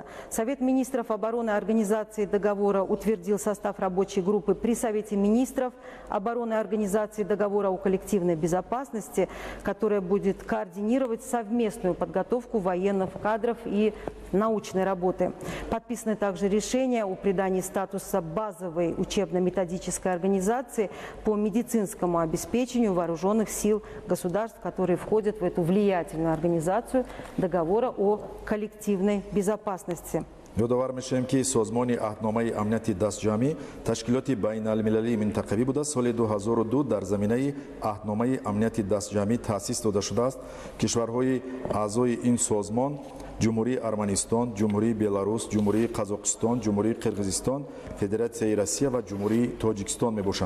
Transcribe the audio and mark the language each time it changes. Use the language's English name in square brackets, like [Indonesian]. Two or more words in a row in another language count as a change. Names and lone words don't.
[Russian] Совет министров обороны Организации договора утвердил состав рабочей группы при Совете министров обороны Организации договора о коллективной безопасности, которая будет координировать совместную подготовку военных кадров и научной работы. Подписаны также решения о придании статуса базовой учебно-методической организации по медицинскому обеспечению вооруженных сил государств, которые входят в эту влиятельную организацию договора о коллективной безопасности. [Tajik] ёдовар мешавем ки созмони аҳдномаи амнияти дастҷамъӣ ташкилоти байналмилалии минтақавӣ буда соли 2002 дар заминаи аҳдномаи амнияти дастҷамъӣ таъсис дода шудааст. кишварҳои аъзои ин созмон ҷумҳурии Арманистон, ҷумҳурии Беларус, ҷумҳурии Қазоқистон, ҷумҳурии Қирғизистон, Федератсияи Россия ва ҷумҳурии Тоҷикистон мебошанд.